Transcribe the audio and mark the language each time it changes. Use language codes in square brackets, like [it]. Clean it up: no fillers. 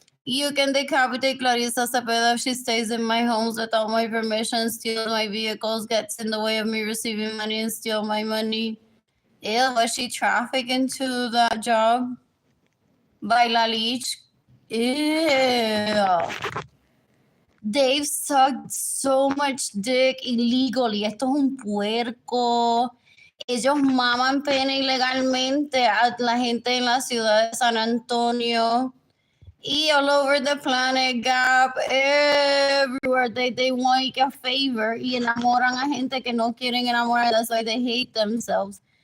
[en] You can decapitate Clarissa Cepeda if she stays in my homes without my permission, steals my vehicles, gets in the way of me receiving money, and steal my money. Ew, was she trafficked into that job? By Lalich? Ew. They've sucked so much dick illegally. [es] Esto es un puerco. Ellos maman pene ilegalmente a la gente en la ciudad de San Antonio. [en] Y all over the planet, Gap, everywhere. They want a favor [es] y enamoran a gente que no quieren enamorar. [en] That's why they hate themselves.